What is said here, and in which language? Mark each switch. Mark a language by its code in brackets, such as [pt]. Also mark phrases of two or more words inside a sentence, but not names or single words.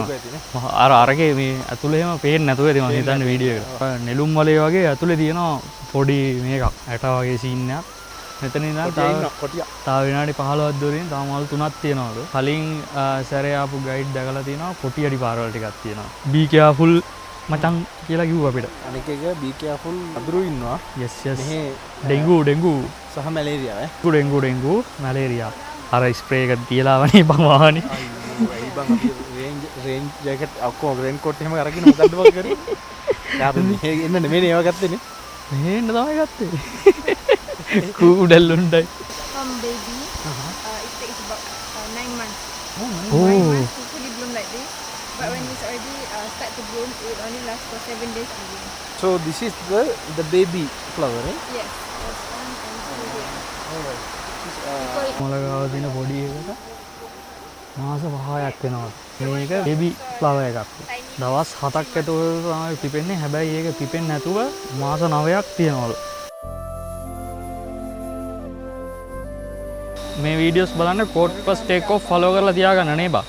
[si] අරගේ මේ ඇතුලේ එහෙම පේන්නේ නැතුව ඇති මම හිතන්නේ වීඩියෝ එකට. නෙළුම් මලේ වගේ ඇතුලේ තියෙනවා පොඩි මේකක් ඇට වගේ සීන් එකක්. මෙතන ඉඳන් තව විනාඩි 15ක් දුරින් තව මල් 3ක් තියෙනවලු. කලින් සැරේ ආපු ගයිඩ් දැකලා තියෙනවා කොටි අඩි පාරවල් ටිකක් තියෙනවා. [en] be careful [si] මචං කියලා කිව්වා අපිට. අනික එක [en] be careful [si] අඳුරු ඉන්නවා. [en] yes [si] මෙහි ඩෙන්ගු සහ මැලේරියා ඩෙන්ගු මැලේරියා. අර ස්ප්‍රේ එක තියලා වනේ බං වාහනේ. අයි බං අපි [en] range jacket [si] ඔක්කොම [en] rain coat [si] එහෙම අරගෙන මොකද්ද බං කරේ? යාපෙ මෙහෙ එන්න නෙමෙයි ඒවා ගත්තේනේ. මෙහෙන්න තමයි ගත්තේ. කූඩල්ලුණ්ඩයි. [en] From baby, it takes about 9 months. 9 Oh. months to fully bloom like this. But when it's already start to bloom, it will only last for 7 days only. So this is the baby flower, right? Yes, there's 1 and 2 here. Alright. [si] මොලගාව තියෙන පොඩි එකට මාස 5ක් වෙනවා. මේක [en] baby flower [si] එකක්. දවස් 7ක් ඇතුළත තමයි පිපෙන්නේ. හැබැයි ඒක පිපෙන්නේ නැතුව මාස 9ක් තියනවලු. මේ වීඩියෝස් බලන්න කෝඩ් + [en] take off [si] ෆලෝ කරලා තියාගන්න නේ බා.